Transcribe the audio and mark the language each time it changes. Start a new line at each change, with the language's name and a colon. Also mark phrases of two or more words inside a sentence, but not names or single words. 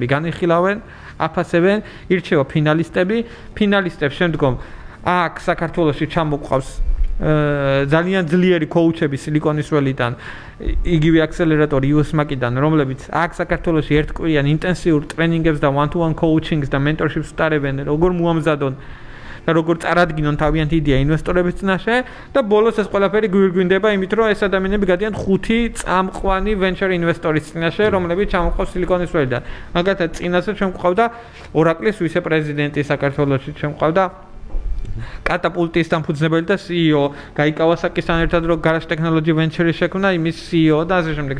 Georgian: განიხილავენ, აფასებენ, ირჩევა ფინალისტებს შემდგომ აქ საქართველოში ჩამოყავს ძალიან ძლიერი კოუჩები Silicon Valley-დან, იგივე აქსელერატორი US MACI-დან, რომლებიც აქ საქართველოში ერთკვირიან ინტენსიურ ტრენინგებს და
English: one-to-one coaching-ს
Georgian: და mentorship-ს უტარებენ, როგორ მოამზადონ და როგორ წარადგინონ თავიანთი იდეა ინვესტორების წინაშე და ბოლოს ეს ყველაფერი გვირგვინდება იმით, რომ ეს ადამიანები გადიან 5 წამყვანი venture ინვესტორის წინაშე, რომლებიც ჩამოყავს Silicon Valley-დან. მაგალითად, წინასწარ ჩვენ გვყავდა Oracle-ის ვიცე-პრეზიდენტი საქართველოში, ჩვენ გვყავდა კატაპულტის დამფუძნებელი და CEO, Guy Kawasaki-სთან ერთად რო Garage Technology Venture-ი შექმნა, იმის CEO და ასე შემდეგ.